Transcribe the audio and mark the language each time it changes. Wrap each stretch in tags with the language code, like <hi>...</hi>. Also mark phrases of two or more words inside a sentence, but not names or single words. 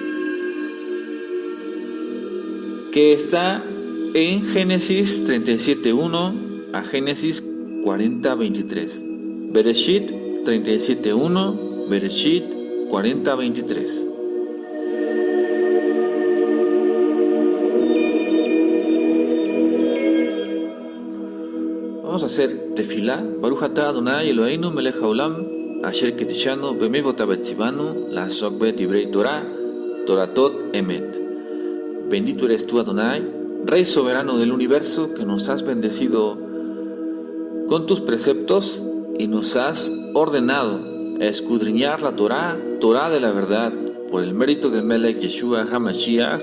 <es>Que está en Génesis 37.1 a Génesis 40.23. Bereshit 37.1, Bereshit 40.23. Vamos a hacer tefilá.</es> <he>ברוך אתה אדני אלהינו מלך העולם אשר קידשנו במצוות וציוונו לעסוק בדברי תורה תורת אמת.</he> <es>Bendito eres tú, Adonai, Rey soberano del universo, que nos has bendecido con tus preceptos y nos has ordenado escudriñar la Torah, Torah de la verdad, por el mérito del</es> <he>מלך ישוע המשיח.</he>